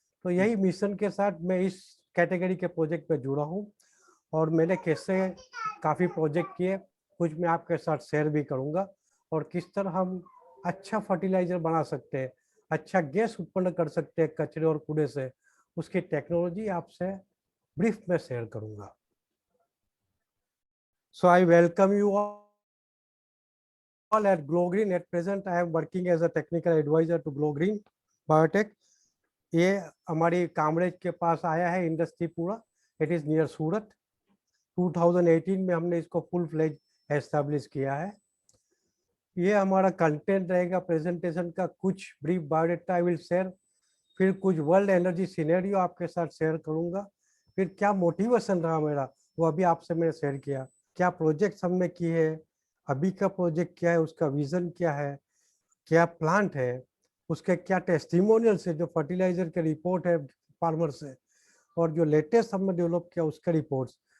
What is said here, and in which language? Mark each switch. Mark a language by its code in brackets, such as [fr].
[hi] तो यही मिशन के साथ मैं इस कैटेगरी के प्रोजेक्ट में जुड़ा हूँ, और मैंने कैसे काफ़ी प्रोजेक्ट किए, कुछ मैं आपके साथ शेयर भी करूँगा, और किस तरह हम अच्छा फर्टिलाइजर बना सकते हैं, अच्छा गैस उत्पन्न कर सकते हैं कचरे और कूड़े से, उसकी टेक्नोलॉजी आपसे ब्रीफ में शेयर करूँगा। [en] So I welcome you all at Glow Green. At present, I am working as a technical advisor to Glow Green Biotech. [hi] ये हमारी कामरेज के पास आया है इंडस्ट्री पूरा, [en] It is near Surat. [hi] 2018 में हमने इसको फुल फ्लेज एस्टेब्लिश किया है। ये हमारा कंटेंट रहेगा प्रेजेंटेशन का, कुछ brief biodata [en] I will share, [hi] फिर कुछ वर्ल्ड एनर्जी सिनेरियो आपके साथ शेयर करूंगा, फिर क्या मोटिवेशन रहा मेरा वो अभी आपसे मैंने शेयर किया, क्या प्रोजेक्ट्स हमने किए हैं, अभी का प्रोजेक्ट क्या है, उसका विजन क्या है, क्या प्लांट है, उसके क्या टेस्टिमोनियल्स है, जो फर्टिलाइजर के रिपोर्ट है फार्मर से, और जो लेटेस्ट हमने डेवलप किया उसके रिपोर्ट्स।